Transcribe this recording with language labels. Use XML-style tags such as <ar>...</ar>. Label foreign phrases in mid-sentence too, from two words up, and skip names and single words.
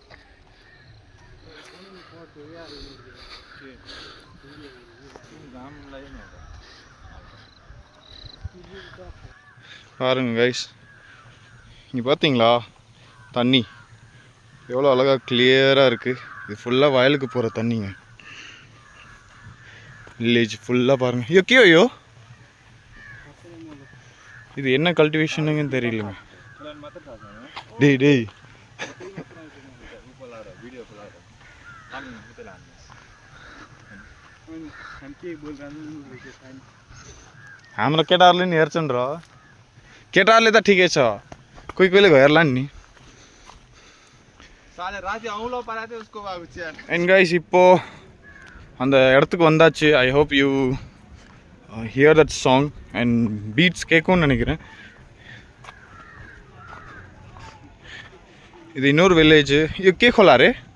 <ta>பாருங்க கைஸ், இங்கே பார்த்தீங்களா தண்ணி எவ்வளோ அழகாக கிளியராக இருக்குது. இது ஃபுல்லாக வயலுக்கு போகிற தண்ணிங்க. வில்லேஜ் ஃபுல்லாக பாருங்கள். ஐயோ ஐயோ, இது என்ன கல்டிவேஷனுங்கன்னு தெரியலங்க. டேய் டேய்,</ta> <ne>हाम्रो केटाहरूले नि हेर्छन् र, केटाहरूले त ठिकै छ, कोही कोहीले हेर्ला नि.</ne> <en>And guys,</en> <ta>இப்போ அந்த இடத்துக்கு வந்தாச்சு.</ta> <en>I hope you hear that song and beats கேட்கும்னு நினைக்கிறேன்.</en> <ta>இது இன்னொரு வில்லேஜ்.</ta> <ne>இது கே खोला रे?</ne>